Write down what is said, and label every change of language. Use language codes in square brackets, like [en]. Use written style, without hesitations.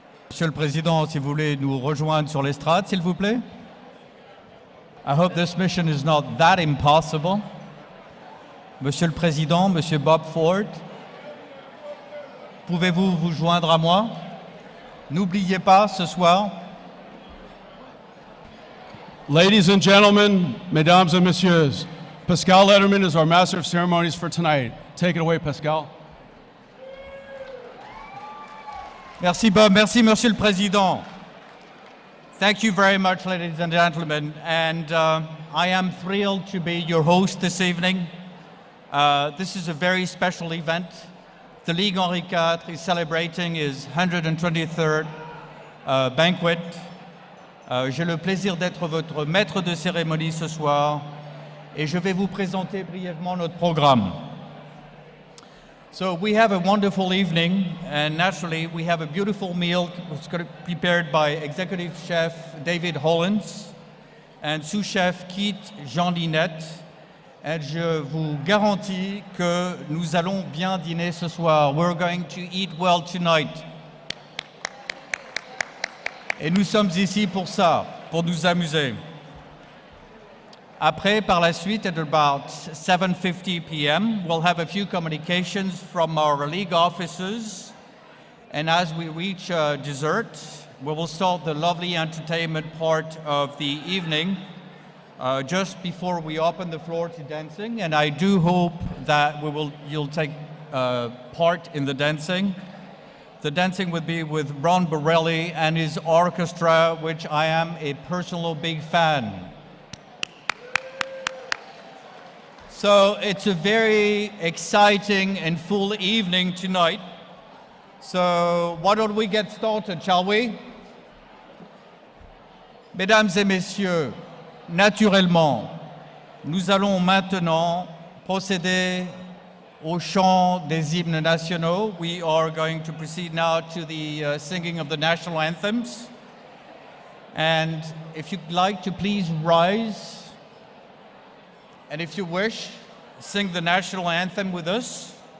[fr] Monsieur le Président, si vous voulez nous rejoindre sur l'estrade, s'il vous plaît. [en] I hope this mission is not that impossible. [fr] Monsieur le Président, Monsieur Bob Ford, pouvez-vous vous joindre à moi? N'oubliez pas ce soir. [en] Ladies and gentlemen, [fr] mesdames [en] and [fr] messieurs, [en] Pascal Letterman is our Master of Ceremonies for tonight. Take it away, Pascal. [fr] Merci Bob, merci Monsieur le Président. [en] Thank you very much, ladies and gentlemen, and I am thrilled to be your host this evening. This is a very special event. The Ligue Henri IV is celebrating his 123rd banquet. [fr] J'ai le plaisir d'être votre maître de cérémonie ce soir et je vais vous présenter brièvement notre programme. [en] So we have a wonderful evening, and naturally we have a beautiful meal prepared by Executive Chef David Hollins and sous chef Keith Jean-Linette. [fr] Et je vous garantis que nous allons bien dîner ce soir. [en] We're going to eat well tonight. [fr] Et nous sommes ici pour ça, pour nous amuser. Après, par la suite, [en] at about 7:50 p.m., we'll have a few communications from our league officers. And as we reach dessert, we will start the lovely entertainment part of the evening just before we open the floor to dancing. And I do hope that you'll take part in the dancing. The dancing would be with Ron Borelli and his orchestra, which I am a personal big fan. So it's a very exciting and full evening tonight. So why don't we get started, shall we? [fr] Mesdames et messieurs, naturellement, nous allons maintenant procéder au chant des hymnes nationaux. [en] We are going to proceed now to the singing of the national anthems. And if you'd like to please rise. And if you wish, sing the national anthem with us.